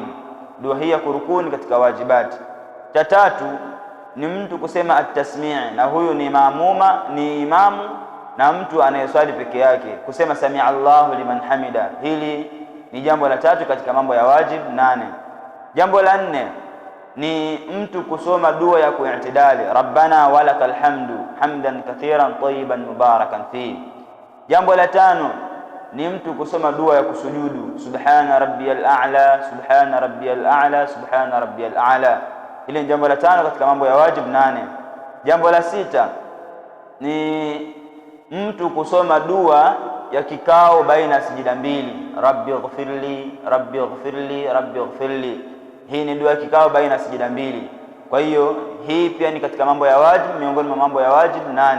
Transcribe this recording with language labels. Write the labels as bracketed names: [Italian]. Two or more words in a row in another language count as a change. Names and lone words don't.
[Swahili] Dua hii ya kurukuu ni katika wajibati. Cha tatu ni mtu kusema at-tasmi', na huyu ni maamuma, ni imamu na mtu anayeswali peke yake, kusema [Arabic] سمع الله لمن حمده. [Swahili] Hili ni jambo la tatu katika mambo ya wajib 8. Jambo la 4 ni mtu kusoma dua ya ku'tidali, [Arabic] ربنا ولك الحمد حمدا كثيرا طيبا مباركا فيه. [Swahili] Jambo la 5 ni mtu kusoma dua ya kusujudu, [Arabic] سبحان ربي الأعلى سبحان ربي الأعلى سبحان ربي الأعلى. [Swahili] Hili ni jambo la 5 katika mambo ya wajib 8. Jambo la 6 ni mtu kusoma dua ya kikao baina ya sijida mbili, [Arabic] رب اغفر لي رب اغفر لي رب اغفر لي. [Swahili] Hii ni dua ya kikao baina ya sijida mbili. Kwa hiyo hii pia ni katika mambo ya wajib, miongoni mwa mambo ya wajib 8.